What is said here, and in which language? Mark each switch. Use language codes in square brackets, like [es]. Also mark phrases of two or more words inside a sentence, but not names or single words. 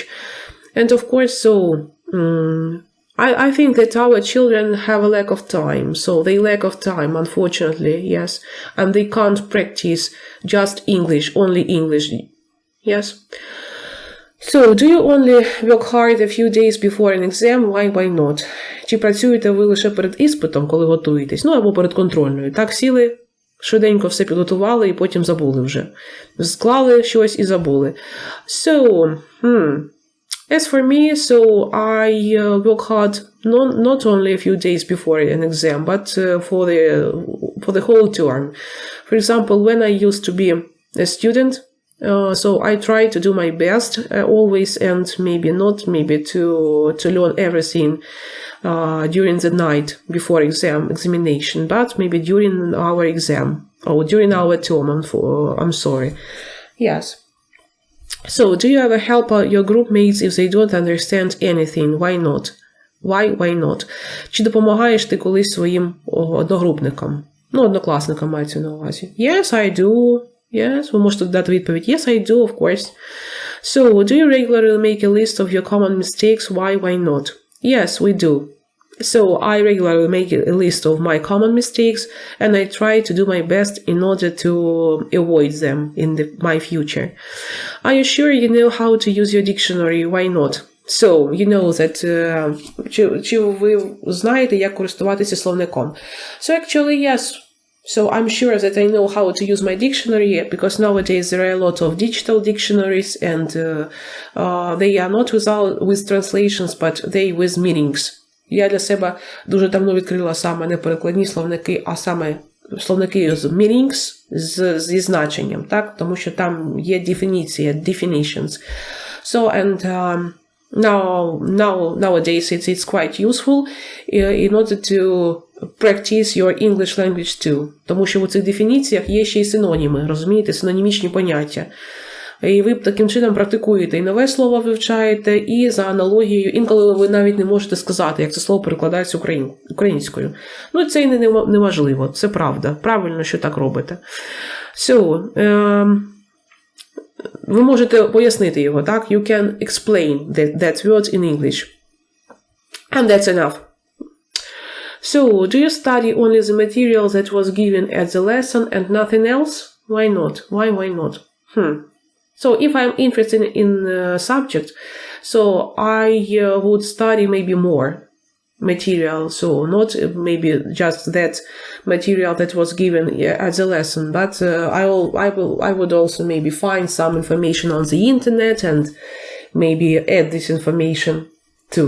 [en] And of course, so I think that our children have a lack of time. So they lack of time, unfortunately, yes. And they can't practice just English, only English, yes. So, do you only work hard a few days before an exam? Why not? [uk] Чи працюєте ви лише перед іспитом, коли готуєтесь? Ну, або перед контрольною. Так сіли, швиденько все підготували і потім забули вже. Склали щось і забули. [en] So, as for me, so I work hard not only a few days before an exam, but for the whole term. For example, when I used to be a student, so I try to do my best always, and maybe to learn everything during the night before examination, but maybe during our exam or during our term. I'm sorry. Yes. So, do you ever help your group mates if they don't understand anything? Why not? Why not? [uk] Чи допомагаєш ти колись своїм одногрупникам? Ну, однокласникам мається на увазі. [en] Yes, I do. Yes, [uk] ви можете дати відповідь. [en] Yes, I do, of course. So, do you regularly make a list of your common mistakes? Why not? Yes, we do. So, I regularly make a list of my common mistakes, and I try to do my best in order to avoid them in my future. Are you sure you know how to use your dictionary? Why not? So, you know that, [uk] чи ви знаєте, як користуватися словником? [en] So, actually, yes. So, I'm sure that I know how to use my dictionary, because nowadays there are a lot of digital dictionaries, and they are not with translations, but they with meanings. [uk] Я для себе дуже давно відкрила саме не перекладні словники, а саме словники з meanings, зі значенням, так? Тому що там є дефініція, [en] definitions. So, and nowadays it's quite useful in order to practice your English language too. [uk] Тому що в цих дефініціях є ще й синоніми, розумієте, синонімічні поняття. І ви таким чином практикуєте і нове слово вивчаєте, і за аналогією, інколи ви навіть не можете сказати, як це слово перекладається українською. Ну, це і неможливо, це правда. Правильно, що так робите. So, ви можете пояснити його, так? [en] You can explain that word in English. And that's enough. So, do you study only the material that was given at the lesson and nothing else? Why not? Why not? So if I'm interested in a subject, so I would study maybe more material, so not maybe just that material that was given at the lesson, but I would also maybe find some information on the internet and maybe add this information too.